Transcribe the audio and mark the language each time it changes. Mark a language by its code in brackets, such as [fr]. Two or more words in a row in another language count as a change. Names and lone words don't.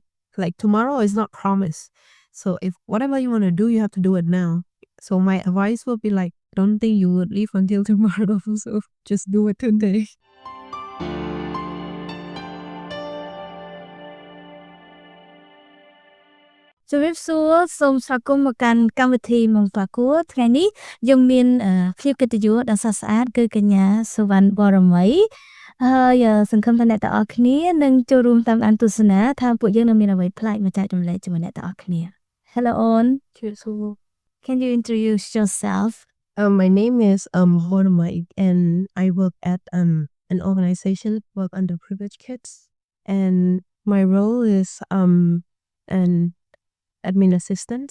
[en] Like tomorrow is not promised. So if whatever you want to do, you have to do it now. So my advice would be like, don't think you would live until tomorrow. So just do it today. So if so, some sakum makan kamati [km] Mon Parcours ថ្ងៃនេះយើងមានភាពកិត្តិយសដ៏ស្អាតគឺកញ្ញាសុវណ្ណបរមីហើយសង្ឃឹមថាអ្នកទាំងអស់គ្នានឹងចូលរួមតាមដានទស្សនាថាពួកយើងនឹងមានអ្វីប្លែកមកចែករំលែកជាមួយអ្នកទាំងអស់គ្នា [en] Hello on. Can you introduce yourself? My name is Boromai and I work at an organization work under privileged kids and my role is an admin assistant.